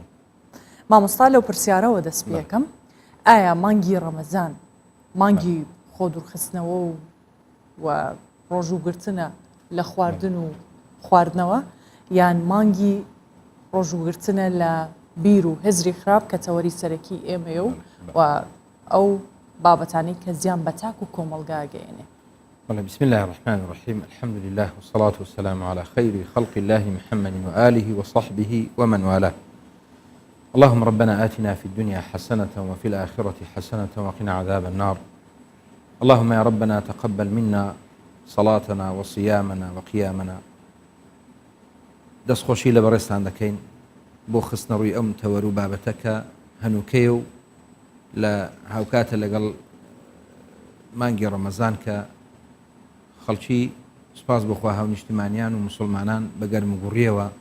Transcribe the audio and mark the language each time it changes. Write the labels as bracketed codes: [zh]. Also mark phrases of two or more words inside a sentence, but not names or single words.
[ckb] مامۆستا لەو پرسیارەوە دەست پێەکەم ئایا مانگی ڕەمەزان مانگی خۆ دوورخستنەوە و ڕۆژوگرتنە لە خواردن و خواردنەوە یان مانگی ڕۆژوگرتنە لە بیر و هزری خراپ کە تەوەری سەرەکی ئێمەیە و ئەو بابەتانەی کە زیان بە تاک و کۆمەڵگا گەیەنێ. [ar] بسم الله الرحمن الرحيم الحمد لله والصلاة والسلام على خير خلق الله محمد وآله وصحبه ومن والاه. اللهم ربنا آتنا في الدنيا حسنة وفي الآخرة حسنة وقنا عذاب النار. اللهم يا ربنا تقبل منا صلاتنا وصيامنا وقيامنا [ckb] دەستخۆشی لە بەڕێستان دەکەین بۆ خستنە ڕووی ئەم تەوەر و بابەتەکە هەنووکەیە و لە هاوکاتە لەگەڵ مانگی ڕەمەزان کە خەڵکی سوپاس بخوا هاونیشتمانیان و مسلمانان بەگەرم و گوڕیەوە